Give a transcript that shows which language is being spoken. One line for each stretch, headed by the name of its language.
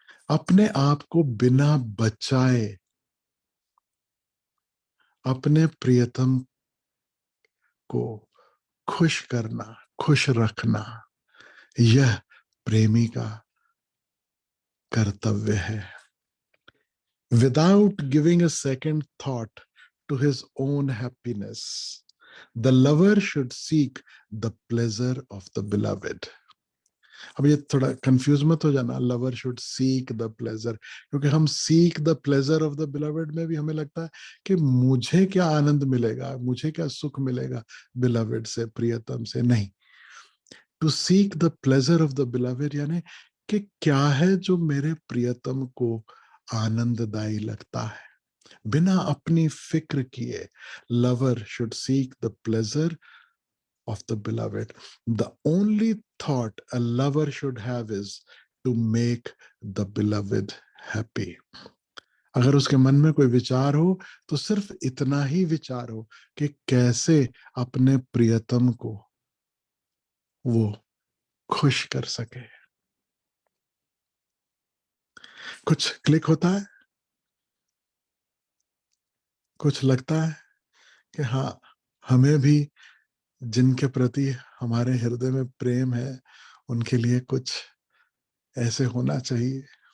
Hindi: अपने आप को बिना बचाए अपने प्रियतम को खुश करना, खुश रखना, यह प्रेमी का कर्तव्य है।
English: Without giving a second thought to his own happiness, the lover should seek the pleasure of the beloved.
Hindi: अब ये थोड़ा कंफ्यूज मत हो जाना,
English: lover should seek the pleasure,
Hindi: क्योंकि हम
English: seek the pleasure of the beloved
Hindi: में भी हमें लगता है कि मुझे क्या आनंद मिलेगा, मुझे क्या सुख मिलेगा बिलवेड से, प्रियतम से। नहीं,
English: to seek the pleasure of the beloved
Hindi: यानी कि क्या है जो मेरे प्रियतम को आनंददायी लगता है, बिना अपनी फिक्र किए।
English: Lover should seek the pleasure of the beloved. The only thought a lover should have is to make the beloved happy.
Hindi: अगर उसके मन में कोई विचार हो तो सिर्फ इतना ही विचार हो कि कैसे अपने प्रियतम को वो खुश कर सके। कुछ क्लिक होता है, कुछ लगता है कि हाँ, हमें भी जिनके प्रति हमारे हृदय में प्रेम है उनके लिए कुछ ऐसे होना चाहिए।